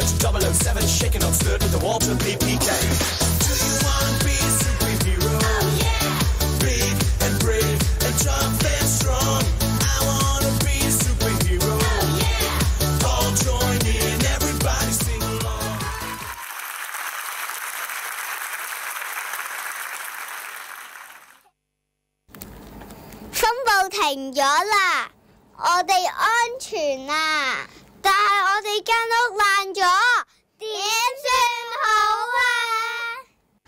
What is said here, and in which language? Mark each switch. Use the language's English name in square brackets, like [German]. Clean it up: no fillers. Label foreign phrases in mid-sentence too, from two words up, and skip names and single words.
[English] 007, shaking up stirred with the Walter PPK. Do you want to be a superhero? Oh yeah! Big and brave and tough and strong. I want to be a superhero. Oh yeah! All join in, everybody sing along. [Cantonese] 風暴停咗啦！我哋安全啦，但係我哋間屋爛咗，點算好啊？